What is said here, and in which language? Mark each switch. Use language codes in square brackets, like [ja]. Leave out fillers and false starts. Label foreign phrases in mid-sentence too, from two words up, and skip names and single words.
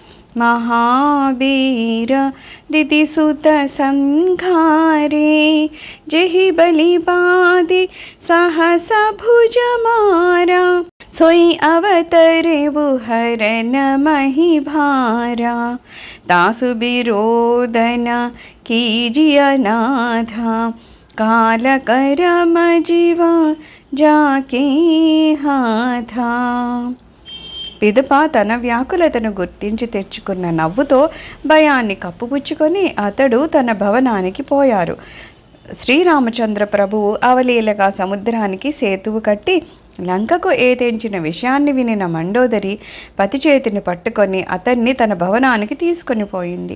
[awa] महावीर दितिसुत संघारे जेहि बलि बाधि सहस भुज मारा सोई अवतरे हरन महि भारा तासु विरोधन कीजिय नाथा काल करम जीवा जाके हाथा. [te] పిదప తన వ్యాకులతను గుర్తించి తెచ్చుకున్న నవ్వుతో భయాన్ని కప్పుపుచ్చుకొని అతడు తన భవనానికి పోయారు. శ్రీరామచంద్ర ప్రభువు అవలీలగా సముద్రానికి సేతువు కట్టి లంకకు ఏతెంచిన విషయాన్ని వినిన మండోదరి పతి చేతిని పట్టుకొని అతన్ని తన భవనానికి తీసుకొని పోయింది.